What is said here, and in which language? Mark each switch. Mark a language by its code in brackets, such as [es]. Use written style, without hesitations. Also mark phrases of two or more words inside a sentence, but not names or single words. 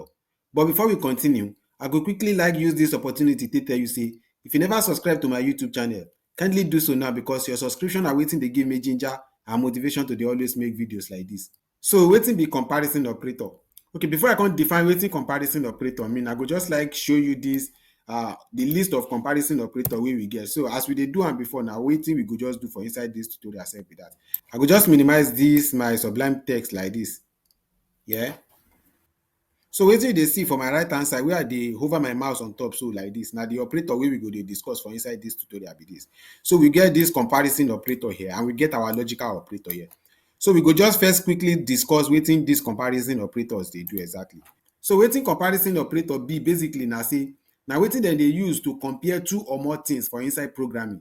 [pcm] But before we continue, I go quickly use this opportunity to tell you say, if you never subscribe to my YouTube channel, kindly do so now because your subscription are waiting to give me ginger and motivation to dey always make videos like this. So wetin be comparison operator? Okay, before I can define wetin comparison operator mean, I go just show you this the list of comparison operator wey we get. So as we dey do am before, na wetin we go just do for inside this tutorial sef be that. I go just minimize this my sublime text like this. Yeah. So wetin you dey see for my right hand side where I dey hover my mouse on top so like this, na the operator wey we go dey discuss for inside this tutorial be this. So we get this comparison operator here and we get our logical operator here. So we go just first quickly discuss wetin these comparison operators dey do exactly. So wetin comparison operator be basically na say na wetin dem dey use to compare two or more things for inside programming.